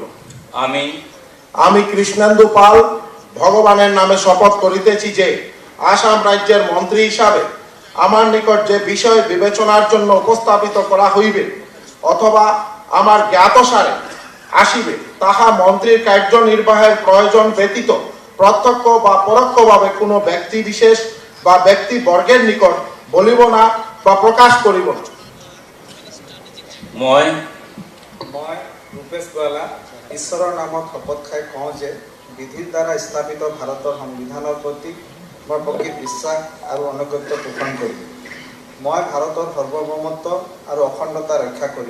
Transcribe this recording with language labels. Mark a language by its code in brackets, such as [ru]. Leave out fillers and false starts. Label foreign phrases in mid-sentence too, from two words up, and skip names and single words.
[bn] আমি কৃষ্ণেন্দু পাল ভগবানের নামে শপথ করিতেছি যে আসাম রাজ্যের মন্ত্রী হিসাবে আমার নিকট যে বিষয় বিবেচনার জন্য উপস্থাপিত করা হইবে অথবা আমার জ্ঞাতসারে আসিবে তাহা মন্ত্রীর কার্যনির্বাহের প্রয়োজন ব্যতীত প্রত্যক্ষ বা পরোক্ষভাবে কোনো ব্যক্তি বিশেষ বা ব্যক্তি বর্গের নিকট বলিব না বা প্রকাশ করিব না। [as] মই ৰূপেশ গোৱালা ঈশ্বৰৰ নামত শপত খাই কওঁ যে বিধিৰ দ্বাৰা স্থাপিত ভাৰতৰ সংবিধানৰ প্ৰতি মই প্ৰকৃত বিশ্বাস আৰু আনুগত্য পোষণ কৰিম। মই ভাৰতৰ সাৰ্বভৌমত্ব আৰু অখণ্ডতা ৰক্ষা কৰিম।